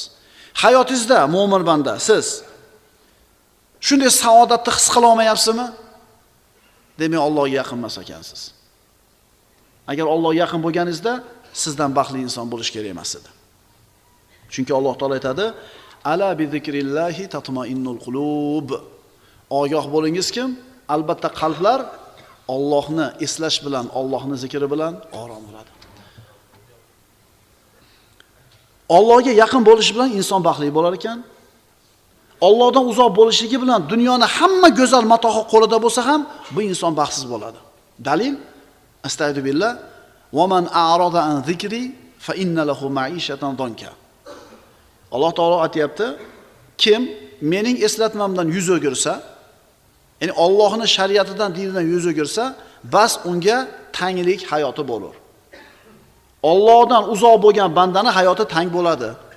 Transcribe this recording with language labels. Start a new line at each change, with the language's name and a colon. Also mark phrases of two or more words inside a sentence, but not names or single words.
Uzbek: Hayotingizda mo'min banda siz shunday saodatni his qila olmayapsizmi? Demak, Allohga yaqin emas ekansiz. Agar Allohga yaqin bo'lganingizda, sizdan baxtli inson bo'lish kerak emas edi. Chunki Alloh taolo aytadi:
Arabic: "ألا بذكر الله تطمئن القلوب."
Uzbek: Ogoh bo'lingiz kim? Albatta qalblar Allohni eslash bilan, Allohni zikri bilan orom bo'ladi. Allohga yaqin bo'lish bilan inson baxtli bo'lar ekan. Allohdan uzoq bo'lishligi bilan dunyoni hamma go'zal matohi qo'lida bo'lsa ham bu inson baxtsiz bo'ladi.
Arabic: دليل: أستغفر الله ومن أعرض عن ذكري فإن له معيشة ضنكا.
Uzbek: Alloh taolo aytayapti, kim mening eslatmamdan yuz o'girsa, ya'ni Allohning shariatidan, dinidan yuz o'girsa, bas unga tanglik hayoti bo'lar. Allohdan uzoq bo'lgan bandaning hayoti tang bo'ladi.